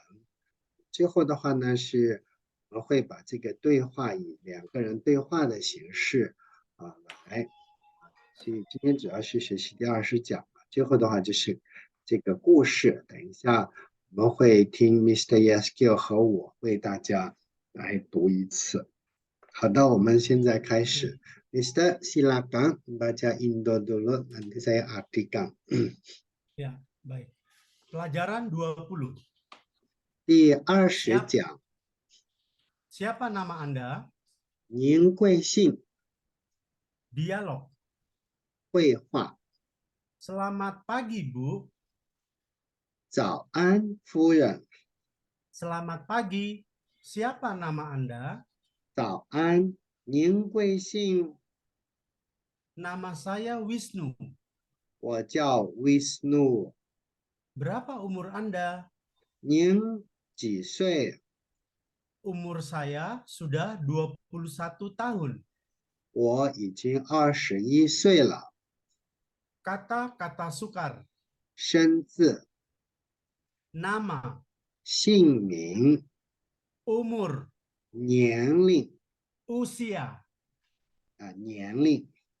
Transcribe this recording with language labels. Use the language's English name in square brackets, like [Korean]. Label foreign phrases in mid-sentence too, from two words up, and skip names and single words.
[Chinese] 最后的话呢，是我们会把这个对话以两个人对话的形式来，所以今天主要是学习第20讲了。最后的话就是这个故事，等一下我们会听 Mr. ESQ 和我为大家来读一次。好的，我们现在开始。Mr. [Indonesian] silakan baca Indo dulu, nanti saya artikan. Ya, baik. Pelajaran 20. [Chinese] 第20讲， [Indonesian] Siapa nama Anda? [Chinese] 您贵姓？ [Indonesian] Dialog. [Chinese] 绘画。 [Indonesian] Selamat pagi, Bu. [Chinese] 早安，夫人。 [Indonesian] Selamat pagi. Siapa nama Anda? [Chinese] 早安，您贵姓？ [Indonesian] Nama saya Wisnu. [Chinese] 我叫 Wisnu。 [Indonesian] Berapa umur Anda? [Chinese] 您几岁？ [Indonesian] Umur saya sudah 21 tahun. [Chinese] 我已经21岁了。 [Indonesian] Kata-kata sukar. [Chinese] 生字、 [Indonesian] Nama. [Chinese] 姓名、 [Indonesian] Umur. [Chinese] 年龄 [Indonesian] Usia. [Chinese] 年龄